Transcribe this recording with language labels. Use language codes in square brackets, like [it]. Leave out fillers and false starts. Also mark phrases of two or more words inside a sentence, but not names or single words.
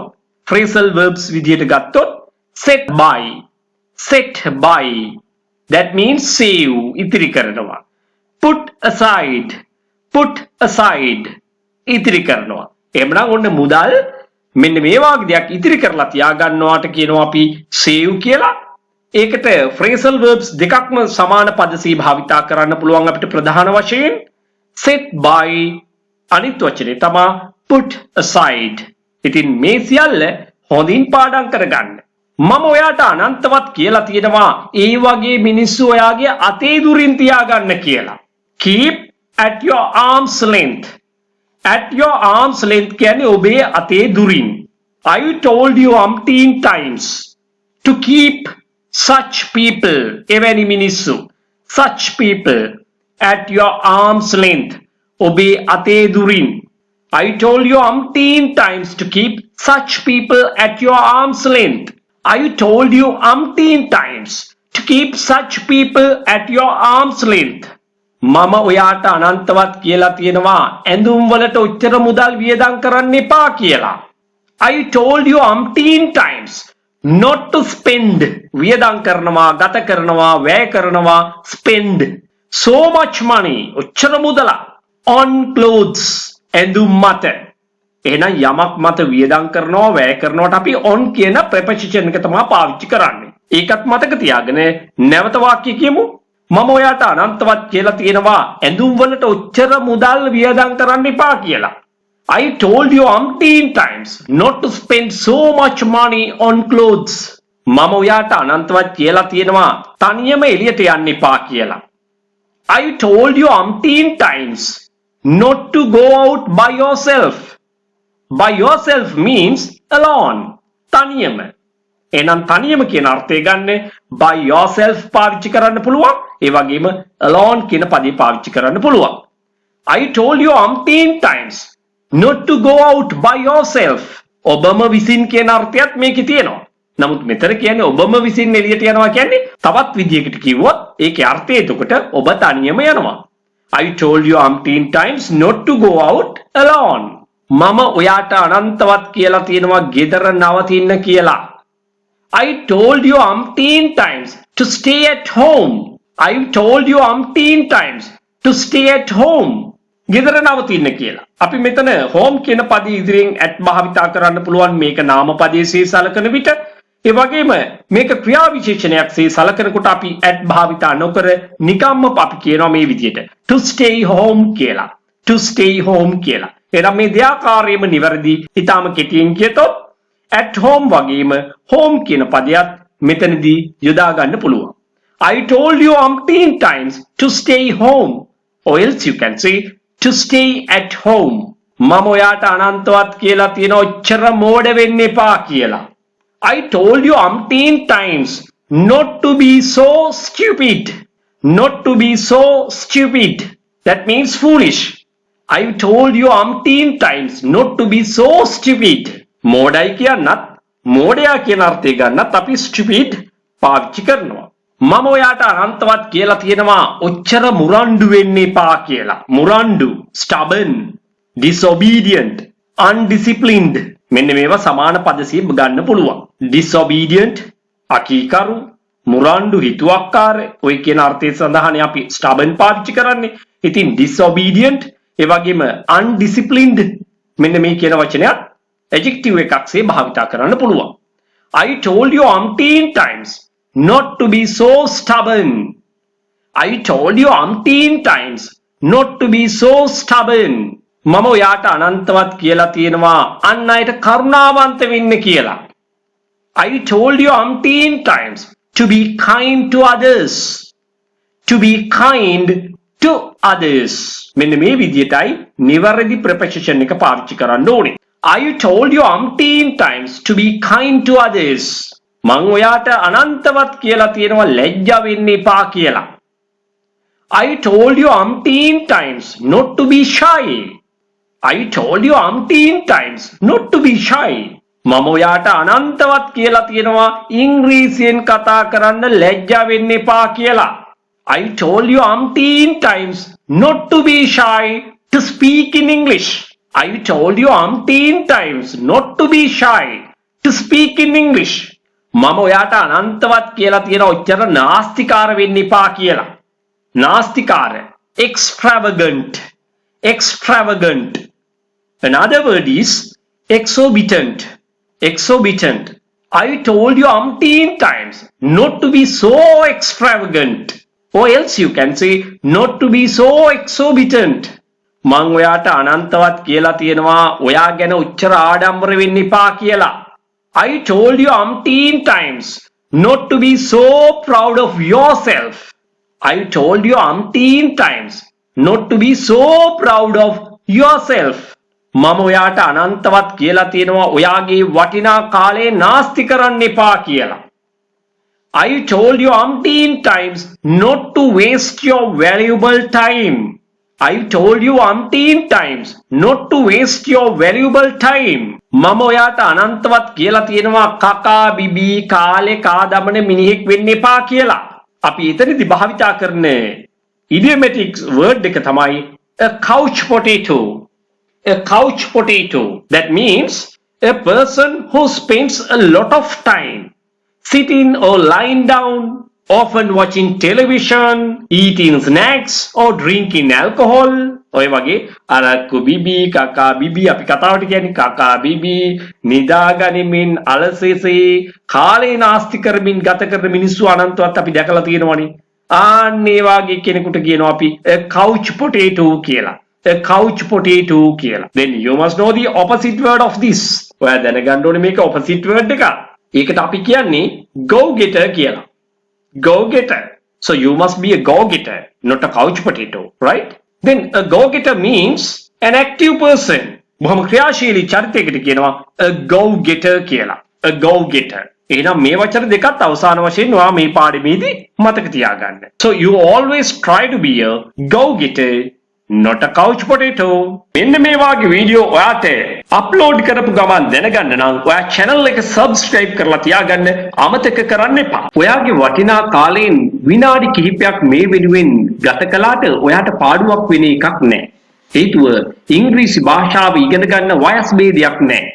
[en] Phrasal verbs [si] විදියට ගත්තොත් [en] set by. Set by. That means save [si] ඉතිරි කරනවා. [en] Put aside. Put aside. [si] ඉතිරි කරනවා. එහෙමනම් ඔන්න මුදල් මෙන්න මේ වගේ දෙයක් ඉතිරි කරලා තියාගන්නවාට කියනවා අපි save කියලා. ඒකට [en] phrasal verbs [si] දෙකක්ම සමාන පදසී භාවිතා කරන්න පුළුවන් අපිට ප්‍රධාන වශයෙන් [en] set by [si] අනිත් වචනේ තමයි [en] put aside. [si] ඉතින් මේ සියල්ල හොඳින් පාඩම් කරගන්න. මම ඔයාට අනන්තවත් කියලා තියෙනවා ඒ වගේ මිනිස්සු ඔයාගේ අතේ දුරින් තියාගන්න කියලා. [en] Keep at your arm's length. At your arm's length [si] කියන්නේ ඔබේ අතේ දුරින්. [en] I told you umpteen times to keep such people [si] එවැනි මිනිස්සු [en] such people at your arm's length [si] ඔබේ අතේ දුරින් [en] I told you umpteen times to keep such people at your arm's length. I told you umpteen times to keep such people at your arm's length. [si] මම ඔයාට අනන්තවත් කියලා තියෙනවා ඇඳුම් වලට ඔච්චර මුදල් වියදම් කරන්න එපා කියලා. [en] I told you umpteen times not to spend [si] වියදම් කරනවා ගත කරනවා වැය කරනවා [en] spend so much money [si] ඔච්චර මුදල [en] on clothes [si] ඇඳුම් මත. එහෙනම් යමක් මත වියදම් කරනවා වැය කරනවට අපි on කියන preposition එක තමයි පාවිච්චි කරන්නේ. ඒකත් මතක තියාගෙන නැවත වාක්‍ය කියමු. මම ඔයාට අනන්තවත් කියලා තියෙනවා ඇඳුම් වලට ඔච්චර මුදල් වියදම් කරන්න එපා කියලා. [en] I told you umpteen times not to spend so much money on clothes. [si] මම ඔයාට අනන්තවත් කියලා තියෙනවා තනියම එළියට යන්න එපා කියලා. [en] I told you umpteen times not to go out by yourself. By yourself means alone. [si] තනියම. එහෙනම් තනියම කියන අර්ථය ගන්න [en] by yourself [si] පාවිච්චි කරන්න පුළුවන්. ඒ වගේම alone කියන පදේ පාවිච්චි කරන්න පුළුවන්. [en] I told you umpteen times not to go out by yourself. [si] ඔබම විසින් කියන අර්ථයත් මේකේ තියෙනවා. නමුත් මෙතන කියන්නේ ඔබම විසින් එළියට යනවා කියන්නේ තවත් විදියකට කිව්වොත් ඒකේ අර්ථය එතකොට ඔබ තනියම යනවා. [en] I told you umpteen times not to go out alone. [si] මම ඔයාට අනන්තවත් කියලා තියෙනවා ගෙදර නවතින්න කියලා. [en] I told you umpteen times to stay at home. I told you umpteen times to stay at home. [si] ගෙදර නවතින්න කියලා. අපි මෙතන home කියන පදේ ඉදිරියෙන් at භාවිතා කරන්න පුළුවන් මේක නාම පදයේ සලකන විට. ඒ වගේම මේක ක්‍රියා විශේෂණයක් සලකනකොට අපි at භාවිතා නොකර නිකම්ම අපි කියනවා මේ විදිහට [en] to stay home [si] කියලා. [en] to stay home [si] කියලා. එහෙනම් මේ දෙආකාරයෙන්ම නිවැරදි. ඊටාම කෙටියෙන් කියතොත් [en] at home [si] වගේම home කියන පදයක් මෙතනදී යොදා ගන්න පුළුවන්. [en] I told you umpteen times to stay home. Or else you can say to stay at home. [si] මම ඔයාට අනන්තවත් කියලා තියෙන ඔච්චර මෝඩ වෙන්න එපා කියලා. [en] I told you umpteen times not to be so stupid. Not to be so stupid. That means foolish. I told you umpteen times not to be so stupid. [si] මෝඩයි කියන්නත් මෝඩයා කියන අර්ථය ගන්නත් අපි stupid පාවිච්චි කරනවා. මම ඔයාට අනන්තවත් කියලා තියෙනවා ඔච්චර මුරණ්ඩු වෙන්න එපා කියලා. මුරණ්ඩු [en] stubborn, disobedient, undisciplined [si] මෙන්න මේවා සමාන පදසිය ගන්න පුළුවන්. disobedient අකීකරු, මුරණ්ඩු හිතුවක්කාර ඔය කියන අර්ථය සඳහානේ අපි stubborn පාවිච්චි කරන්නේ. ඉතින් disobedient ඒ වගේම undisciplined මෙන්න මේ කියන වචනයත් adjective එකක්සේ භාවිතා කරන්න පුළුවන්. [en] I told you umpteen times not to be so stubborn. I told you umpteen times not to be so stubborn. [si] මම ඔයාට අනන්තවත් කියලා තියෙනවා අන් අයට කරුණාවන්ත වෙන්න කියලා. [en] I told you umpteen times to be kind to others. To be kind to others. [si] මෙන්න මේ විදිහටයි නිවැරදි preposition එක පාවිච්චි කරන්න ඕනේ. [en] I told you umpteen times to be kind to others. [si] මං ඔයාට අනන්තවත් කියලා තියෙනවා ලැජ්ජා වෙන්න එපා කියලා. [en] I told you umpteen times not to be shy. I told you umpteen times not to be shy. [si] මම ඔයාට අනන්තවත් කියලා තියෙනවා ඉංග්‍රීසියෙන් කතා කරන්න ලැජ්ජා වෙන්න එපා කියලා. [en] I told you umpteen times not to be shy to speak in English. I told you umpteen times not to be shy to speak in English. [si] මම ඔයාට අනන්තවත් කියලා තියෙන ඔච්චර නාස්තිකාර වෙන්න එපා කියලා. නාස්තිකාර extravagant. [en] Extravagant. Another word is exorbitant. Exorbitant. I told you umpteen times not to be so extravagant. Or else you can say not to be so exorbitant. [si] මං ඔයාට අනන්තවත් කියලා තියෙනවා ඔයා ගැන උච්චර ආඩම්බර වෙන්න එපා කියලා. [en] I told you umpteen times not to be so proud of yourself. I told you umpteen times not to be so proud of yourself. [si] මම ඔයාට අනන්තවත් කියලා තියෙනවා ඔයාගේ වටිනා කාලේ නාස්ති කරන්න එපා කියලා. [en] I told you umpteen times not to waste your valuable time. I told you umpteen times not to waste your valuable time. [si] මම ඔයාට අනන්තවත් කියලා තියෙනවා කකා බිබී කාලේ කාදමන මිනිහෙක් වෙන්න එපා කියලා. අපි එතනදි භාවිතා කරන [en] idiomatic word [si] එක තමයි [en] a couch potato. A couch potato. That means a person who spends a lot of time sitting or lying down, often watching television, eating snacks or drinking alcohol. [si] ඔය වගේ අරක්කු බිබී කකා බිබී අපි කතාවට කියන්නේ කකා බිබී නිදාගනිමින් අලසෙසේ කාලේ නාස්ති කරමින් ගත කරන මිනිස්සු අනන්තවත් අපි දැකලා තියෙනවනේ. ආන්න ඒ වගේ කෙනෙකුට කියනවා අපි [en] a couch potato [si] කියලා. [en] A couch potato [si] කියලා. [en] Then you must know the opposite word of this. [si] ඔයා දැනගන්න ඕනේ මේක [en] opposite word [si] එක. ඒකට අපි කියන්නේ [en] go getter [si] කියලා. [en] Go getter. So you must be a go getter, not a couch potato, right? Then a go getter means an active person. [si] බොහොම ක්‍රියාශීලී චරිතයකට කියනවා [en] a go getter [si] කියලා. [en] A go getter. [si] එහෙනම් මේ වචන දෙකත් අවසාන වශයෙන් ඔයා මේ පාඩමේදී මතක තියාගන්න. [en] So you always try to be a go getter, not a couch potato. [si] මෙන්න මේ වගේ වීඩියෝ ඔයාට අප්ලෝඩ් කරපු ගමන් දැනගන්න නම් ඔයා channel එක subscribe කරලා තියාගන්න අමතක කරන්න එපා. ඔයාගේ වටිනා කාලයෙන් විනාඩි කිහිපයක් මේ වෙනුවෙන් ගත කළාට ඔයාට පාඩුවක් වෙන එකක් නැහැ. හේතුව ඉංග්‍රීසි භාෂාව ඉගෙන ගන්න වයස් ભેදයක් නැහැ.